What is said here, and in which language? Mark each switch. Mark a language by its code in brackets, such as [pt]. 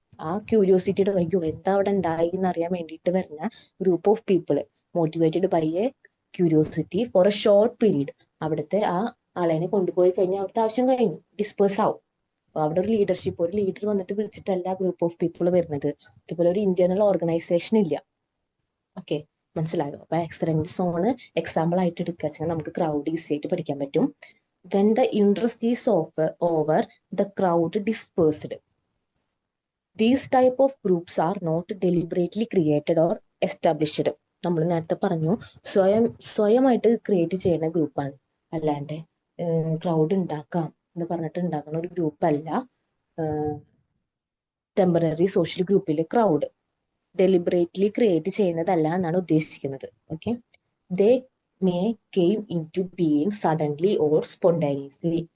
[ml] ആ ക്യൂരിയോസിറ്റിയുടെ വയ്യോ എന്താ അവിടെ ഉണ്ടായി എന്നറിയാൻ വേണ്ടിയിട്ട് വരുന്ന group of people, [en] motivated by a curiosity for a short period, [ml] അവിടുത്തെ ആ ആളെ കൊണ്ടുപോയി കഴിഞ്ഞാൽ അവിടുത്തെ ആവശ്യം കഴിഞ്ഞു, ഡിസ്പേഴ്സ് ആവും. അവിടെ ഒരു ലീഡർ വന്നിട്ട് വിളിച്ചിട്ടല്ല ഗ്രൂപ്പ് ഓഫ് പീപ്പിൾ വരുന്നത്. അതുപോലെ ഒരു ഇന്റേണൽ ഓർഗനൈസേഷൻ ഇല്ല. ഓക്കെ, മനസ്സിലായോ? അപ്പൊ ആക്സിഡന്റ് സോൺ എക്സാമ്പിൾ ആയിട്ട് എടുക്കുക, നമുക്ക് ക്രൗഡ് ഈസി ആയിട്ട് പഠിക്കാൻ പറ്റും. [en] When the interest is over, the crowd dispersed. These type of groups are not deliberately created or established. [ml] നമ്മൾ നേരത്തെ പറഞ്ഞു സ്വയമായിട്ട് ക്രിയേറ്റ് ചെയ്യുന്ന ഗ്രൂപ്പാണ്, അല്ലാണ്ട് ക്രൗഡ് ഉണ്ടാക്കാം എന്ന് പറഞ്ഞിട്ട് ഉണ്ടാക്കുന്ന ഒരു ഗ്രൂപ്പ് അല്ല ടെമ്പററി സോഷ്യൽ ഗ്രൂപ്പിലെ ക്രൗഡ്. ഡെലിബറേറ്റ്ലി ക്രിയേറ്റ് ചെയ്യുന്നതല്ല എന്നാണ് ഉദ്ദേശിക്കുന്നത്. [en] Okay, they may came into being suddenly or spontaneously.